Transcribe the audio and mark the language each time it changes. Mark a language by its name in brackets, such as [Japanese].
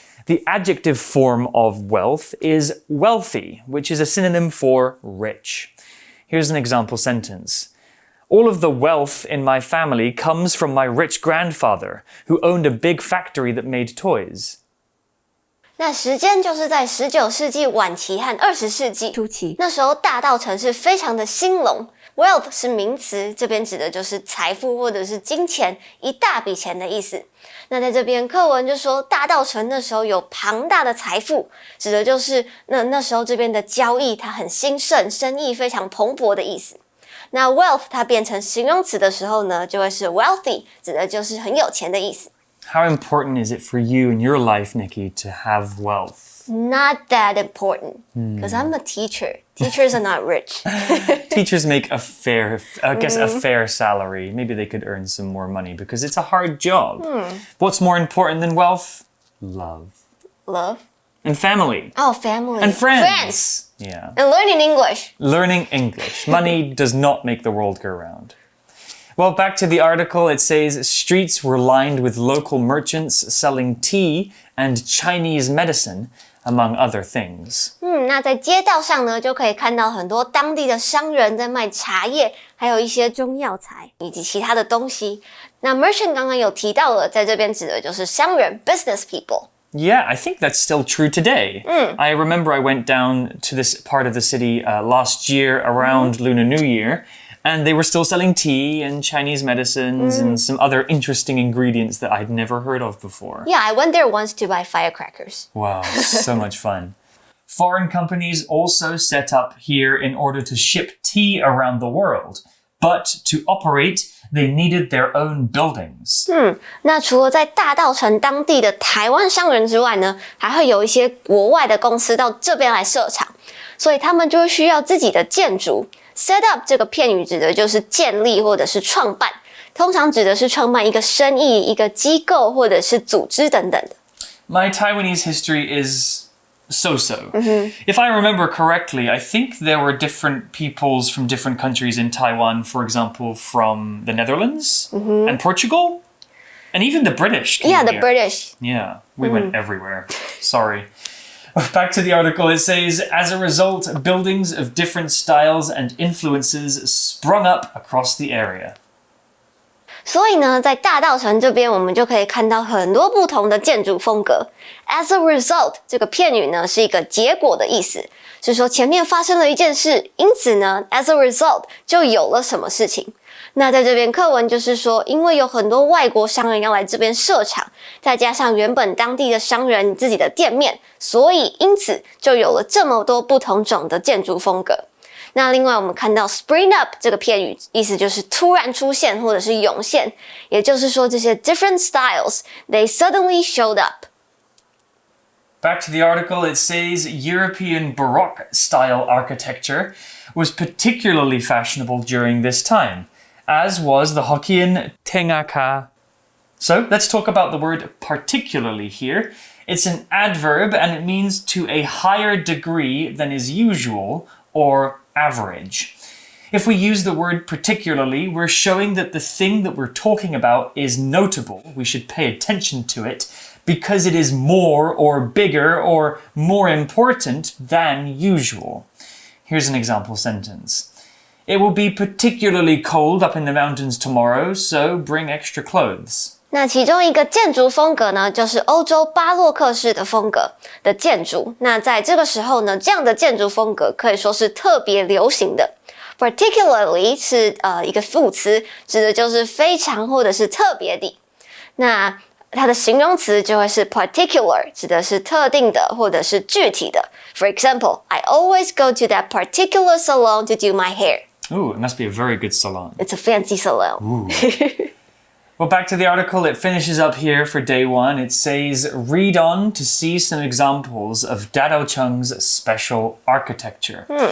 [English] The adjective form of wealth is wealthy, which is a synonym for rich. Here's an example sentence. All of the wealth in my family comes from my rich grandfather, who owned a big factory that made toys. [Chinese] 那时间就是在19世紀晚期和20世紀初期，那時候大稻埕是非常的興隆。 Wealth 是名詞，這邊指的就是財富或者是金錢，一大筆錢的意思。那在這邊課文就說大稻埕那時候有龐大的財富，指的就是那時候這邊的交易它很興盛，生意非常蓬勃的意思。那 wealth 它變成形容詞的時候呢，就會是 wealthy， 指的就是很有錢的意思。 [English] How important is it for you in your life, Nikki, to have wealth? Not that important, because I'm a teacher. Teachers are not rich. Teachers make a fair salary. Maybe they could earn some more money because it's a hard job. What's more important than wealth? Love. Love? And family. Oh, family. And friends. Yeah. And learning English. Learning English. Money does not make the world go round. Well, back to the article, it says streets were lined with local merchants selling tea and Chinese medicine, among other things. [Chinese] 那在街道上呢，就可以看到很多当地的商人在卖茶葉，还有一些中藥材以及其他的東西。那 merchant 刚剛有提到了，在這邊指的就是商人 [English] business people. Yeah, I think that's still true today. I remember I went down to this part of the city last year around Lunar New Year, and they were still selling tea and Chinese medicines and some other interesting ingredients that I'd never heard of before. Yeah, I went there once to buy firecrackers. Wow, so much fun. Foreign companies also set up here in order to ship tea around the world. But to operate, they needed their own buildings. [Chinese] 那除了在大稻埕当地的台灣商人之外呢，還會有一些國外的公司到這邊來設廠，所以他們就會需要自己的建築。 Set up 這個片語指的就是建立或者是創辦，通常指的是創辦一個生意、一個機構或者是組織等等的。 [English] My Taiwanese history is so-so. If I remember correctly, I think there were different peoples from different countries in Taiwan, for example, from the Netherlands and Portugal, and even the British came Yeah, the here. British. Yeah, we went everywhere. Sorry. Back to the article, it says, as a result, buildings of different styles and influences sprung up across the area. [Chinese] 所以呢，在大稻埕這邊，我們就可以看到很多不同的建築風格。 As a result， 這個片語呢是一個結果的意思，是說前面發生了一件事，因此呢 ，as a result 就有了什麼事情。那在這邊課文就是說，因為有很多外國商人要來這邊設廠，再加上原本當地的商人自己的店面，所以因此就有了這麼多不同種的建築風格。那另外我們看到 spring up 這個片語，意思就是突然出現或者是湧現，也就是說這些 [English] different styles, they suddenly showed up. Back to the article, it says European Baroque style architecture was particularly fashionable during this time, as was the Hokkien Tengaka. So let's talk about the word particularly here. It's an adverb and it means to a higher degree than is usual or average. If we use the word particularly, we're showing that the thing that we're talking about is notable. We should pay attention to it because it is more or bigger or more important than usual. Here's an example sentence. It will be particularly cold up in the mountains tomorrow, so bring extra clothes. [Chinese] 那其中一個建築風格呢，就是歐洲巴洛克式的風格的建築。那在這個時候呢，這樣的建築風格可以說是特別流行的。 Particularly 是一個副詞，指的就是非常或者是特別的。那它的形容詞就會是 particular， 指的是特定的或者是具體的。 [English] For example, I always go to that particular salon to do my hair. Ooh, it must be a very good salon. It's a fancy salon. Ooh. Well, back to the article, it finishes up here for day one. It says, read on to see some examples of Dadocheng's special architecture.